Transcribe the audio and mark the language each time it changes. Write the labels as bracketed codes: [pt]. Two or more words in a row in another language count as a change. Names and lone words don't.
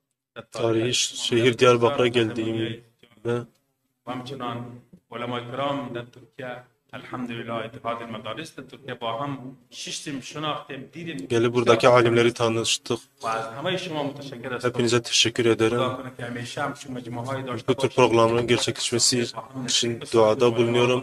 [tr] tarihi şehir Diyarbakır'a geldiğimde [fa] و همچنان علمای کرام در ترکیه الحمدلله اتحاد المدارس در ترکیه با هم ششتیم شناختیم دیدیم [tr] gelip buradaki alimleri tanıştık. [fa] و از همه شما متشکر هستم. [tr] Hepinize teşekkür ederim. [fa] خدا کنه که همیشه هم شما مجموعهایی داشته [tr] Bu tür [fa] باشید. [tr] programların gerçekleşmesi için duada bulunuyorum.